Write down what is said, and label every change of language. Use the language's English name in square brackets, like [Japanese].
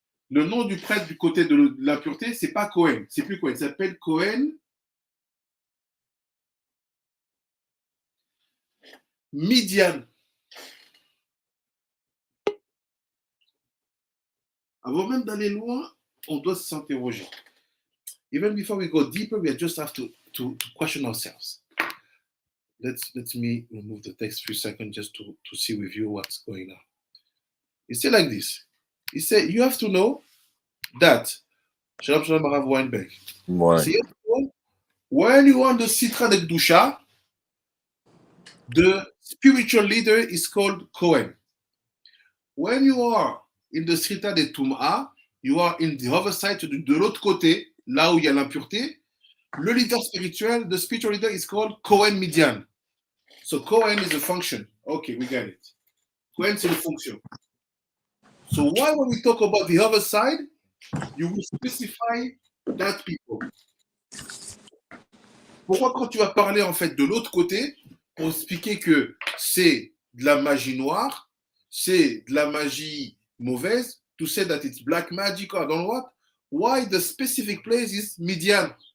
[French] Le nom du prêtre du côté de l'impureté, c'est pas Kohen, c'est plus Kohen, il s'appelle Kohen Midian. Avant même d'aller loin, on doit s'interroger. [English] Even before we go deeper, we just have to question ourselves. Let me remove the text for a second just to see with you what's going on. He said like this. He said, you have to know that, Shalom Shalom Arav Weinberg. See, when you are on the Sitra de Kedusha, the spiritual leader is called Kohen. When you are in the Sitra de Tum'a, you are in the other side, [French] de l'autre côté, là où il y a l'impureté, le leader spirituel, [English] the spiritual leader is called Kohen Midian. So Kohen is a function. Okay, we get it. [French] Kohen, c'est une fonction. [English] So why when we talk about the other side, you will specify that people. [French] Pourquoi quand tu vas parler en fait de l'autre côté, pour expliquer que c'est de la magie noire, c'est de la magie mauvaise, [English] to say that it's black magic or I don't know what, why the specific place is Midian?